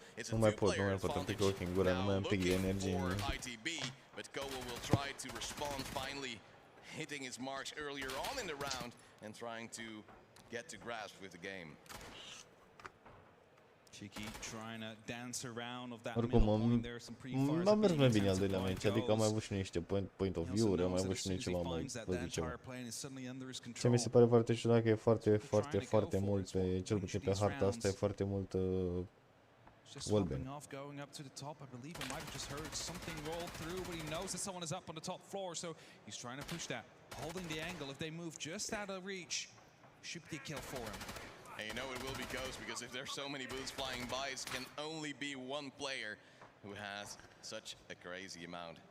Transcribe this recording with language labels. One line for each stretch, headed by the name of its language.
Romanian: Nu mai pot îmi pică ochii în gură, nu mai am pic de energie.
English: But Kowo will try to respond, finally hitting his marks earlier on in the round and trying to get to grasp with the game. Cheeky trying to dance around of that
Romanian: Oricum, m-a mers mai bine al doilea meci, adică am mai avut și niște
English: point of view-
Romanian: uri, am mai avut și ceva mai, vă zicem. Ce mi se pare foarte ciudat că e foarte mult, cel puțin pe harta asta e foarte mult wallbang.
English: Going up to the top, I believe I might have just heard something roll through, but he knows that someone is up on the top floor, so he's trying to push that, holding the angle. If they move just out of reach, should be a kill for him. And you know it will be Ghost, because if there's so many bullets flying by, it can only be one player who has such a crazy amount.